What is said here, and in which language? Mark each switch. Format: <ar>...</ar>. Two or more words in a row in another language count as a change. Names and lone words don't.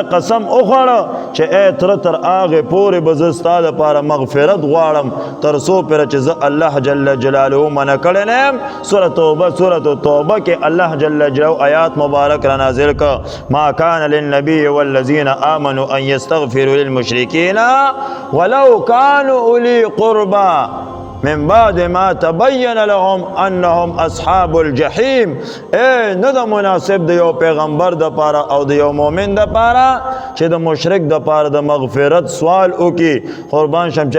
<ps>قسم وخوړه چې ای تره تر هغې پورې به زه ستا دپاره مغفرت غواړم تر څو پورې چې زه الله</ps> <ar>جل جلاله</ar> <ps>منع کړی نه یم سورة توبه کې الله جل جلاله آیات مبارک را نازل کړه</ps> <ar>ما کان للنبي والذین آمنوا ان یستغفروا للمشرکین ولو کانوا اولی قربا من بعد ما تبین لهم انهم اصحاب الجحیم</ar> <ps>اے نه د مناسب د یو پیغمبر د پاره او د یو مؤمن د پاره چې د مشرک د پاره د مغفرت سوال وکي قربان شم</ps>